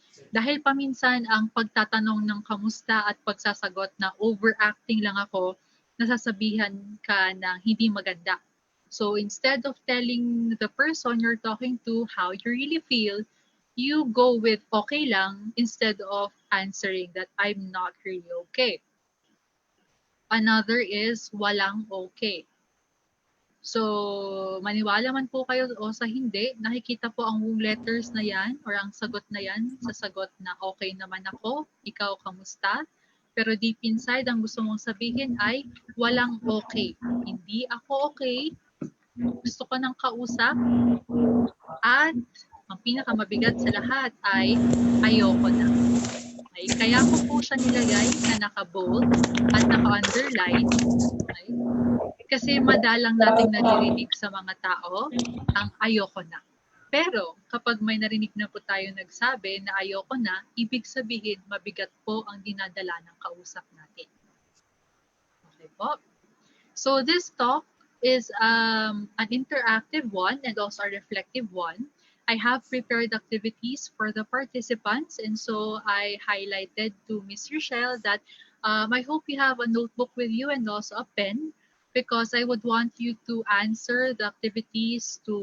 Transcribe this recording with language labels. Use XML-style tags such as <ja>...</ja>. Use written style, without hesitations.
<tl>Dahil paminsan ang pagtatanong ng kamusta at pagsasagot na overacting lang ako, nasasabihan ka na hindi maganda.</tl> <en>So instead of telling the person you're talking to how you really feel, you go with</en> <tl>okay lang</tl> <en>instead of answering that I'm not really okay. Another is</en> <tl>walang okay. So, maniwala man po kayo o sa hindi, nakikita po ang letters na yan or ang sagot na yan sa sagot na okay naman ako, ikaw kamusta? Pero</tl> <en>deep inside,</en> <tl>ang gusto mong sabihin ay walang okay. Hindi ako okay, gusto ko ng kausap, at ang pinakamabigat sa lahat ay ayoko na. Okay? Kaya ko po siya nilagay na naka-bold at naka-underline. Okay? Kasi madalang nating naririnig sa mga tao ang ayoko na. Pero kapag may narinig na po tayo nagsabi na ayoko na, ibig sabihin mabigat po ang dinadala ng kausap natin. Okay po?</tl> <en>So this talk is an interactive one and also a reflective one. I have prepared activities for the participants, and so I highlighted to Ms. Rochelle that I hope you have a notebook with you and also a pen, because I would want you to answer the activities.</en>